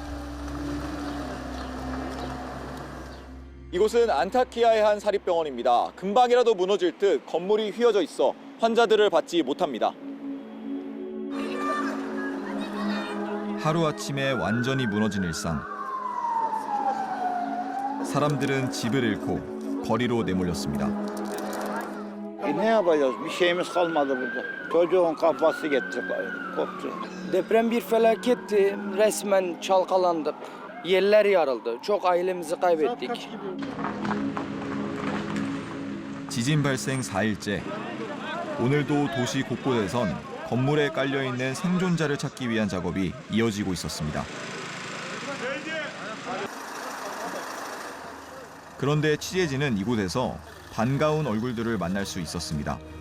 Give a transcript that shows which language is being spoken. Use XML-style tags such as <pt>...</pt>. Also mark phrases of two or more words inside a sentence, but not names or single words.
<ko>이곳은 안타키아의 한 사립병원입니다. 금방이라도 무너질 듯 건물이 휘어져 있어 환자들을 받지 못합니다. 하루아침에 완전히 무너진 일상. 사람들은 집을 잃고 거리로 내몰렸습니다.</ko> <tr>Ne yapacağız? Bir şeyimiz kalmadı burada. Çocuğun kafası gitti, koptu. Deprem bir felaketti. Resmen çalkalandık. Yerler yarıldı. Çok ailemizi kaybettik.</tr> <ko>지진 발생 4일째. 오늘도 도시 곳곳에선 건물에 깔려있는 생존자를 찾기 위한 작업이 이어지고 있었습니다. 그런데 취재진은 이곳에서 반가운 얼굴들을 만날 수 있었습니다.</ko>